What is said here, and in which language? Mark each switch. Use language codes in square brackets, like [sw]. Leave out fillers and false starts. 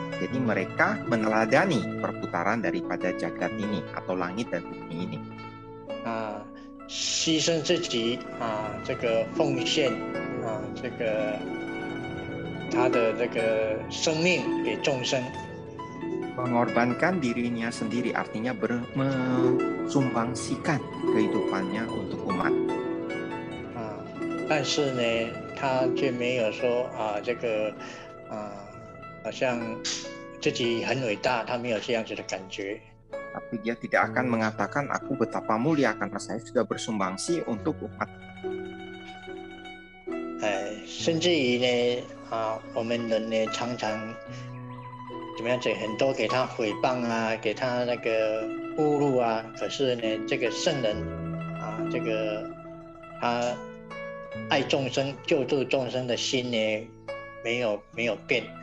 [id] Jadi mereka meneladani perputaran daripada jagat ini atau langit dan bumi ini. [zh] 牺牲自己这个奉献这个他的这个生命给众生。 [id] Mengorbankan dirinya sendiri artinya mensumbangsikan kehidupannya untuk umat. [zh] 但是呢，他却没有说这个好像自己很伟大，他没有这样子的感觉。 [id] Tapi dia tidak akan mengatakan aku betapa mulia karena saya sudah bersumbangsi untuk umat. [zh] 甚至于呢，我们人呢常常怎么样子，很多给他诽谤给他那个侮辱可是呢，这个圣人这个他爱众生、救助众生的心呢，没有变。